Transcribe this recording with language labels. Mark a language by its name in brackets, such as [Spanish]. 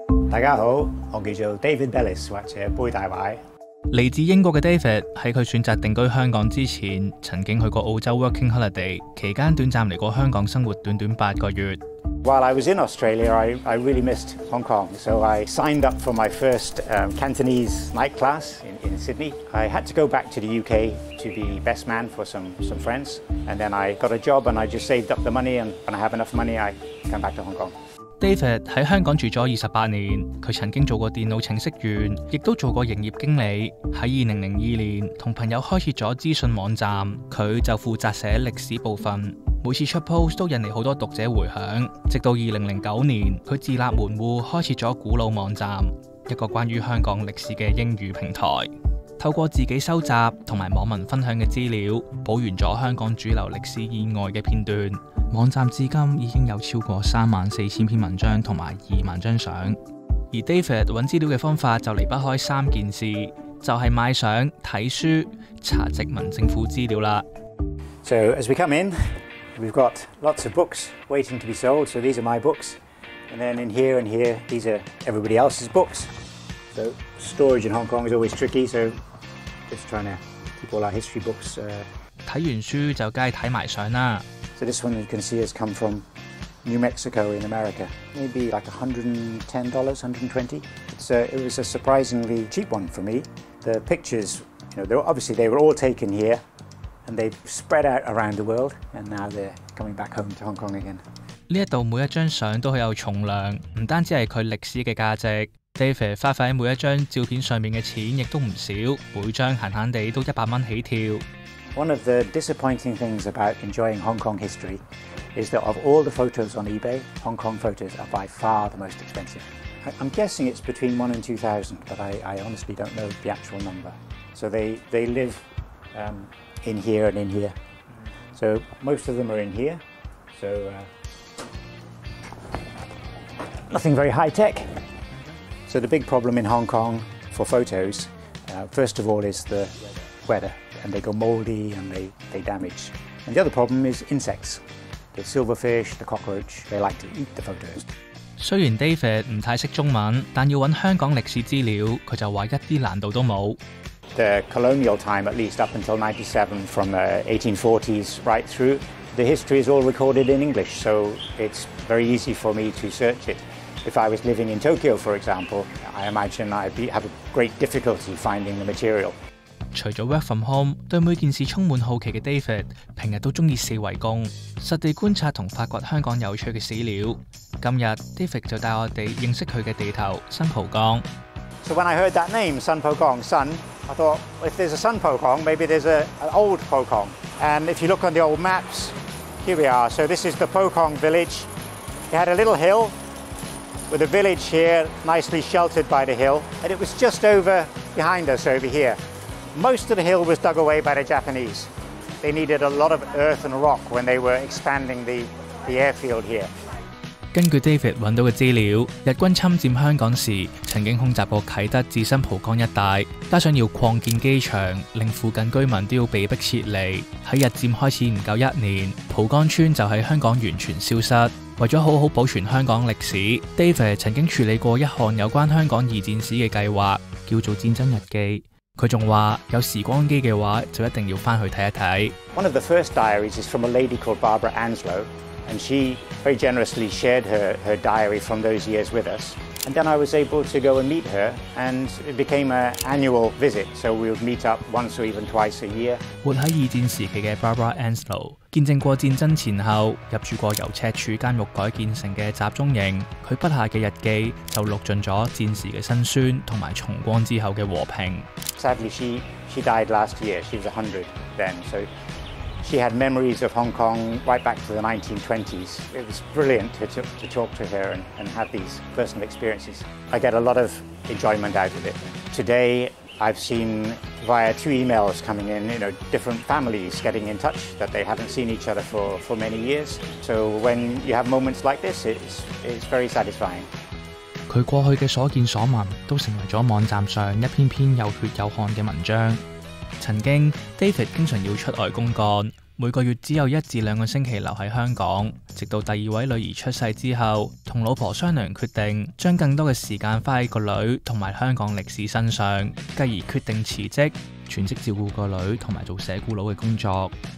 [Cantonese] 大家好，我叫做 David Bellis 或者杯大壞。嚟自英國嘅 David 喺佢選擇定居香港之前，曾經去過澳洲 working holiday， 期間短暫嚟過香港生活短8個月。 [English] While I was in Australia, I really missed Hong Kong, so I signed up for my first Cantonese night class in Sydney. I had to go back to the UK to be best man for some friends, and then I got a job and I just saved up the money, and when I have enough money, I come back to Hong Kong. [Cantonese] David 喺香港住咗28年，佢曾經做過電腦程式員，亦都做過營業經理。喺2002年，同朋友開設咗資訊網站，佢就負責寫歷史部分。每次出 post 都引嚟好多讀者回響。直到2009年，佢自立門戶，開設咗古老網站，一個關於香港歷史嘅英語平台。透過自己收集同埋網民分享嘅資料，補完咗香港主流歷史以外嘅片段。網站至今已經有超過34000篇文章同埋2萬張相。而 David 揾資料嘅方法就離不開3件事，就係買相、睇書、查殖民政府資料啦。 [English] So as we come in, we've got lots of books waiting to be sold. So these are my books, and then in here and here, these are everybody else's books. So storage in Hong Kong is always tricky. So just trying to keep all our history books. [Cantonese] 睇完書就梗係睇埋相啦。 [English] So this one you can see has come from New Mexico in America. Maybe like $110, $120. It was a surprisingly cheap one for me. The pictures, you know, they were all taken here, and they've spread out around the world, and now they're coming back home to Hong Kong again. [Cantonese] 呢一度每一張相都好有重量，唔單止係佢歷史嘅價值。 David 花費喺每一張照片上面嘅錢亦都唔少，每張閒閒地都100蚊起跳。 [English] One of the disappointing things about enjoying Hong Kong history is that of all the photos on eBay, Hong Kong photos are by far the most expensive. I'm guessing it's between 1,000 and 2,000, but I honestly don't know the actual number. So they live in here and in here. So most of them are in here. So nothing very high tech. So the big problem in Hong Kong for photos, first of all, is the weather.And they go mouldy and they damage. And the other problem is insects. The silverfish, the cockroach, they like to eat the photos. [Cantonese] 雖然 David 唔太識中文，但要揾香港歷史資料，佢就話一啲難度都冇。 [English] The colonial time, at least up until 97, from the 1840s right through, the history is all recorded in English, so it's very easy for me to search it. If I was living in Tokyo, for example, I imagine I'd have a great difficulty finding the material. [Cantonese] 除咗 [English] work from home， [Cantonese] 對每件事充滿好奇嘅 David， 平日都中意四圍公，實地觀察同發掘香港有趣嘅史料。今日 David 就帶我哋認識佢嘅地頭新蒲崗。 [English] So when I heard that name, Sun Po Kong, Sun, I thought, well, if there's a Sun Po Kong, maybe there's an old Po Kong. And if you look on the old maps, here we are. So this is the Po Kong village. It had a little hill with a village here, nicely sheltered by the hill, and it was just over behind us over here.Most of the hill was dug away by the Japanese. They needed a lot of earth and rock when they were expanding the airfield here. [Cantonese] 根據 David 揾到嘅資料，日軍侵佔香港時曾經空襲過啟德至新蒲崗一帶，加上要擴建機場，令附近居民都要被迫撤離。喺日佔開始唔夠1年，蒲崗村就喺香港完全消失。為咗好好保存香港歷史 ，David 曾經處理過一項有關香港2戰史嘅計劃，叫做戰爭日記。佢仲話有時光機嘅話，就一定要翻去睇一睇。 [English] One of the first diaries is from a lady called Barbara Anslow, and she very generously shared her diary from those years with us. And then I was able to go and meet her, and it became an annual visit. So we would meet up once or even twice a year. [Cantonese] 活喺2戰時期嘅 Barbara Anslow 見證過戰爭前後，入住過由赤柱監獄改建成嘅集中營。佢筆下嘅日記就錄盡咗戰時嘅辛酸同埋重光之後嘅和平。 [English] Sadly, she died last year. She was 100 then. So She had memories of Hong Kong right back to the 1920s. It was brilliant to talk to her and have these personal experiences. I get a lot of enjoyment out of it. Today, I've seen via 2 emails coming in, different families getting in touch that they haven't seen each other for many years. So when you have moments like this, it's very satisfying. [Cantonese] 佢過去嘅所見所聞都成為咗網站上一篇篇有血有汗嘅文章。曾經 David 經常要出外公幹，每個月只有1至2個星期留喺香港，直到第2位女兒出世之後，同老婆商量決定將更多嘅時間花喺個女同埋香港歷史身上，繼而決定辭職，全職照顧個女同埋做社顧佬嘅工作。